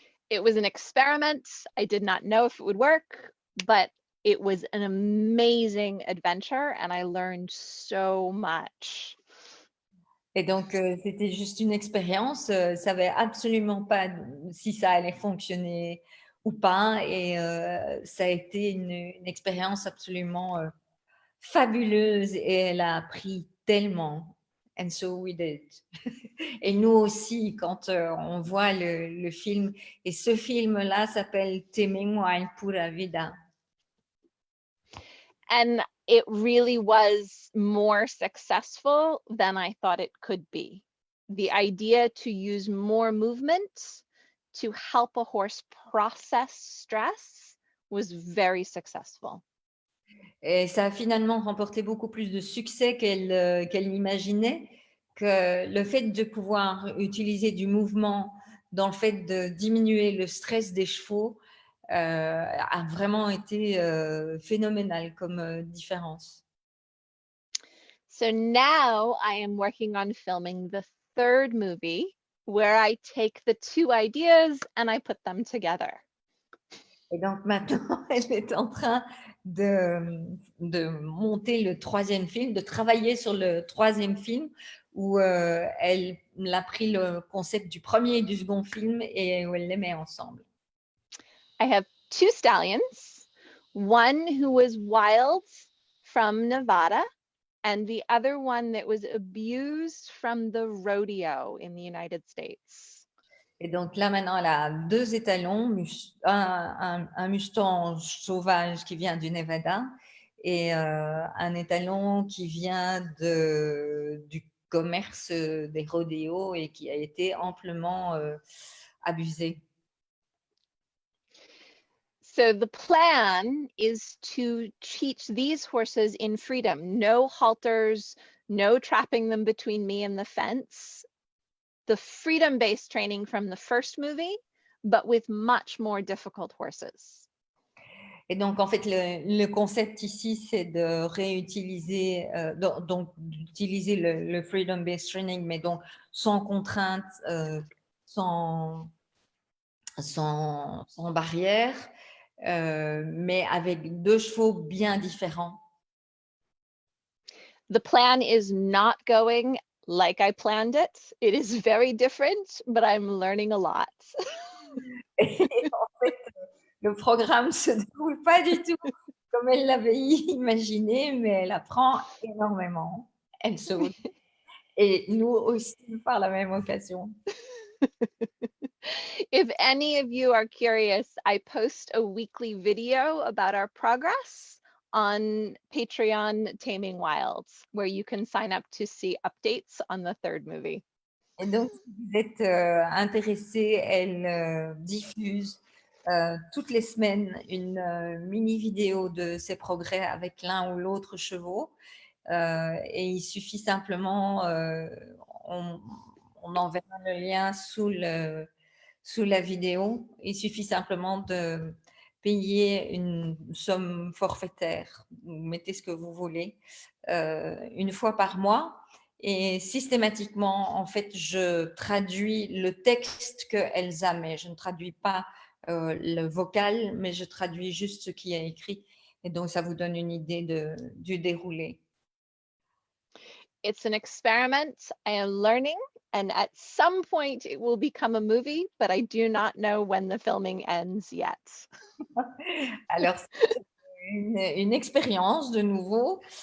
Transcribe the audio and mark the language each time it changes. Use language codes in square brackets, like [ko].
[en] It was an experiment. I did not know if it would work, but it was an amazing adventure and I learned so much. [fr] Et donc, c'était juste une expérience. Savait absolument pas si ça allait fonctionner ou pas. Et ça a été une expérience absolument fabuleuse. Et elle a appris tellement. [en] And so we did. [fr] Et nous aussi, quand on voit le film. Et ce film-là s'appelle Taming Wild Pura Vida. [en] And it really was more successful than I thought it could be. The idea to use more movement to help a horse process stress was very successful. [fr] Et ça a finalement remporté beaucoup plus de succès qu'elle n'imaginait, que le fait de pouvoir utiliser du mouvement dans le fait de diminuer le stress des chevaux a vraiment été phénoménal comme différence. [en] So now I am working on filming the third movie where I take the two ideas and I put them together. [fr] Et donc maintenant, elle est en train de monter le troisième film, de travailler sur le troisième film où elle a pris le concept du premier et du second film et où elle les met ensemble. [en] I have two stallions, one who was wild from Nevada and the other one that was abused from the rodeo in the United States. [fr] Et donc là, maintenant, elle a deux étalons, un Mustang sauvage qui vient du Nevada et un étalon qui vient du commerce des rodéos et qui a été amplement abusé. [en] So the plan is to teach these horses in freedom, no halters, no trapping them between me and the fence. The freedom-based training from the first movie, but with much more difficult horses. [fr] Et donc, en fait, le concept ici, c'est de réutiliser, donc d'utiliser le freedom-based training, mais donc sans contrainte, sans barrière, mais avec deux chevaux bien différents. [en] The plan is not going like I planned it. It is very different, but I'm learning a lot. [fr] Et en fait, le programme ne se déroule pas du tout comme elle l'avait imaginé, mais elle apprend énormément. Elle saute. Et nous aussi par la même occasion. If any of you are curious, I post a weekly video about our progress on Patreon Taming Wild, where you can sign up to see updates on the third movie. Et donc, si vous êtes intéressé, elle diffuse toutes les semaines une mini vidéo de ses progrès avec l'un ou l'autre chevaux. Et il suffit simplement, on, on enverra le lien sous la vidéo. Il suffit simplement de payer une somme forfaitaire. Vous mettez ce que vous voulez une fois par mois. Et systématiquement, en fait, je traduis le texte que Elsa met. Je ne traduis pas le vocal, mais je traduis juste ce qui est écrit. Et donc, ça vous donne une idée du déroulé. [en] It's an experiment. I am learning, and at some point it will become a movie, but I do not know when the filming ends yet. [fr] Alors, c'est une expérience de nouveau.